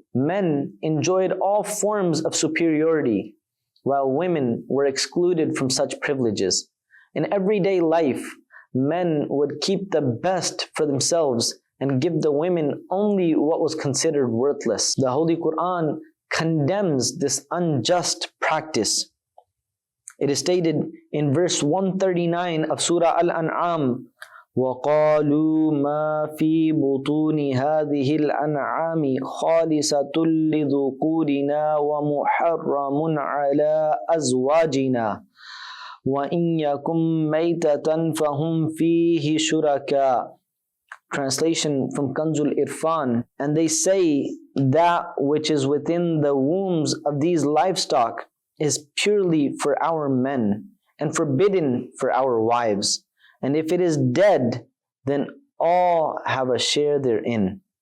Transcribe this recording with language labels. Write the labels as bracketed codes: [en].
[en] Men enjoyed all forms of superiority, while women were excluded from such privileges. In everyday life, men would keep the best for themselves and give the women only what was considered worthless. The Holy Quran condemns this unjust practice. It is stated in verse 139 of Surah Al-An'am, [ar] وَقَالُوا مَا فِي بُطُونِ هَذِهِ الْأَنْعَامِ خَالِصَةٌ لِذُكُورِنَا وَمُحَرَّمٌ عَلَىٰ أَزْوَاجِنَا وَإِنْ يَكُنْ مَيْتَةً فَهُمْ فِيهِ شُرَكَاء. [en] Translation from Kanzul Irfan, and they say that which is within the wombs of these livestock is purely for our men and forbidden for our wives. And if it is dead, then all have a share therein.